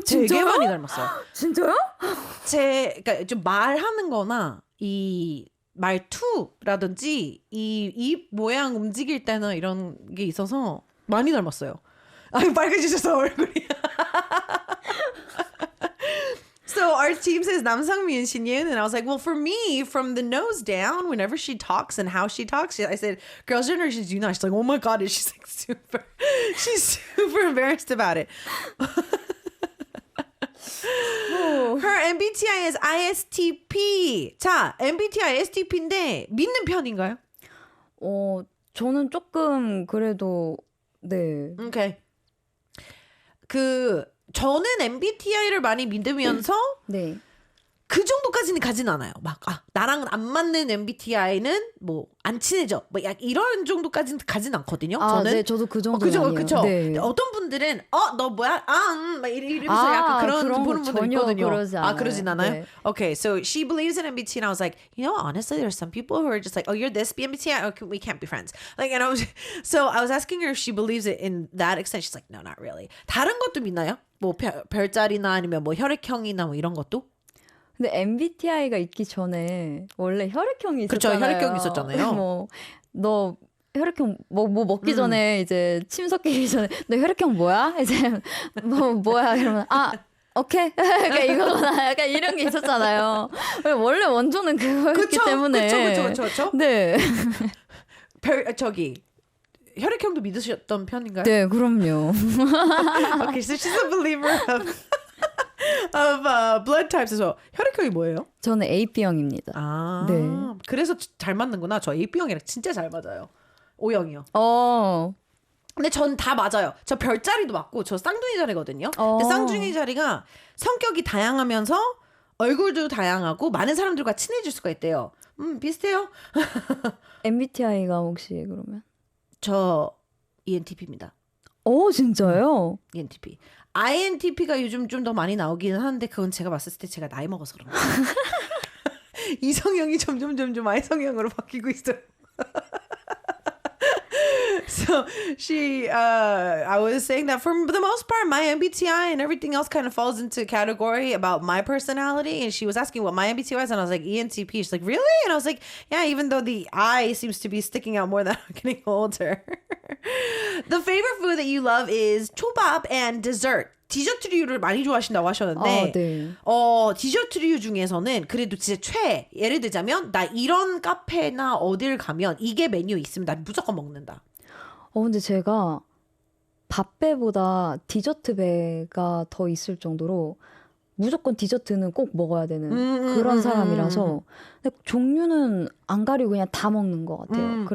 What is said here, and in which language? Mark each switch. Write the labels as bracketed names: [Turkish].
[Korean] 되게 많이 닮았어요. 진짜요? 그러니까 좀 말하는-거나 이 말투라든지 이 입 모양 움직일 때나 이런 게 있어서 많이 닮았어요. 아유 빨개지셔서 얼굴이. [English] So our team says 남상미 and Shinyeon, and I was like, well, for me, from the nose down, whenever she talks and how she talks, I said, Girls' Generation's Yuna. She's like, oh my god, and she's like she's super embarrassed about it. Her MBTI is ISTP. [Korean] 자, MBTI ISTP인데 믿는 편인가요? 저는 조금 그래도 네. Okay. 저는 MBTI를 많이 믿으면서 네. 그 정도까지는 가진 않아요. 막 나랑은 안 맞는 MBTI는 뭐 안 친해져. 뭐 약 이런 정도까지는 가진 않거든요. 저는. 네, 저도 그 정도 그죠, 아니에요. 그죠. 네. 어떤 분들은 너 뭐야? 막 이러면서 약간 그런 보는 분들 전혀 있거든요. 그러지 않아요. 그러진 않아요? 네. [English] Okay, so she believes in MBTI, and I was like, you know, honestly, there's some people who are just like, oh, you're this MBTI, okay, we can't be friends. Like, and I was asking her if she believes it in that extent. She's like, no, not really. [Korean] 다른 것도 믿나요? 뭐 별자리나 아니면 뭐 혈액형이나 뭐 이런 것도? 근데 MBTI가 있기 전에 원래 혈액형이 그쵸, 있었잖아요. 혈액형이 있었잖아요. 너 혈액형 뭐 먹기 전에 이제 침 섞이기 전에 너 혈액형 뭐야? 이제 뭐야 이러면 오케이. 약간 이거나 약간 이런 게 있었잖아요. 원래 원조는 그거였기 때문에. 그쵸. 네. 혈액형도 믿으셨던 편인가요? 네, 그럼요. [English] Okay, so she's a believer of blood types as well. [Korean] 혈액형이 뭐예요? 저는 AB형입니다. 네. 그래서 잘 맞는구나. 저 AB형이랑 진짜 잘 맞아요. O형이요. 근데 전 다 맞아요. 저 별자리도 맞고 저 쌍둥이 자리거든요. 근데 쌍둥이 자리가 성격이 다양하면서 얼굴도 다양하고 많은 사람들과 친해질 수가 있대요. 비슷해요. MBTI가 혹시 그러면? 저 ENTP입니다. 진짜요? ENTP. INTP가 요즘 좀 더 많이 나오기는 하는데 그건 제가 봤을 때 제가 나이 먹어서 그런 거예요. 이성형이 점점 I성형으로 바뀌고 있어요. [English] So I was saying that for the most part, my MBTI and everything else kind of falls into category about my personality. And she was asking what my MBTI was, and I was like, ENTP. She's like, really? And I was like, yeah, even though the I seems to be sticking out more that I'm getting older. The favorite food that you love is 초밥 and dessert. [Korean] 디저트류를 많이 좋아하신다고 하셨는데 네. 디저트류 중에서는 그래도 진짜 예를 들자면 나 이런 카페나 어딜 가면 이게 메뉴 있으면 나 무조건 먹는다. 근데 제가 밥배보다 디저트배가 더 있을 정도로 무조건 디저트는 꼭 먹어야 되는 그런 사람이라서 근데 종류는 안 가리고 그냥 다 먹는 것 같아요.